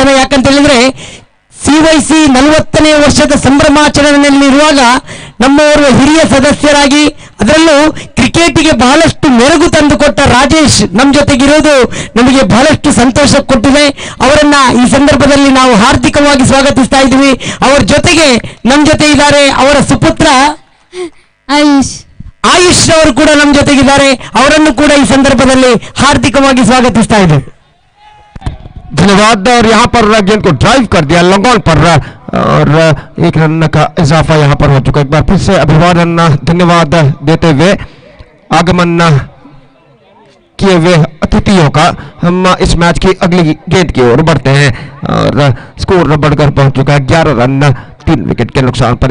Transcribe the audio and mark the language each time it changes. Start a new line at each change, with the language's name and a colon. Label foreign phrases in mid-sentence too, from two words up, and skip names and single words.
Kannada: ಯಾಕಂತ ಹೇಳಿದ್ರೆ ಸಿವೈಸಿ 40ನೇ ವರ್ಷದ ಸಂಭ್ರಮಾಚರಣೆಯಲ್ಲಿರುವಾಗ ನಮ್ಮವರು ಹಿರಿಯ ಸದಸ್ಯರಾಗಿ ಅದರಲ್ಲೂ ಕ್ರಿಕೆಟಿಗೆ ಬಹಳಷ್ಟು ಮೆರುಗು ತಂದುಕೊಟ್ಟ ರಾಜೇಶ್ ನಮ್ಮ ಜೊತೆಗಿರೋದು ನಮಗೆ ಬಹಳಷ್ಟು ಸಂತೋಷ ಕೊಟ್ಟಿದೆ. ಅವರನ್ನ ಈ ಸಂದರ್ಭದಲ್ಲಿ ನಾವು ಹಾರ್ದಿಕವಾಗಿ ಸ್ವಾಗತಿಸ್ತಾ ಇದ್ದೀವಿ. ಅವರ ಜೊತೆಗೆ ನಮ್ಮ ಜೊತೆ ಇದ್ದಾರೆ ಅವರ ಸುಪುತ್ರ ಆಯುಷ್ ಅವರು ಕೂಡ ನಮ್ಮ ಜೊತೆಗಿದ್ದಾರೆ. ಅವರನ್ನು ಕೂಡ ಈ ಸಂದರ್ಭದಲ್ಲಿ ಹಾರ್ದಿಕವಾಗಿ ಸ್ವಾಗತಿಸ್ತಾ ಇದ್ದೀವಿ.
Hindi: धन्यवाद। और यहाँ पर गेंद को ड्राइव कर दिया
English: long on
Hindi: पर और एक रन का इजाफा यहाँ पर हो चुका। एक बार फिर से अभिवादन धन्यवाद देते हुए आगमन किए हुए अतिथियों का हम इस मैच की अगली गेंद की ओर बढ़ते हैं और स्कोर बढ़कर पहुंच चुका है 11 रन 3 विकेट के नुकसान पर।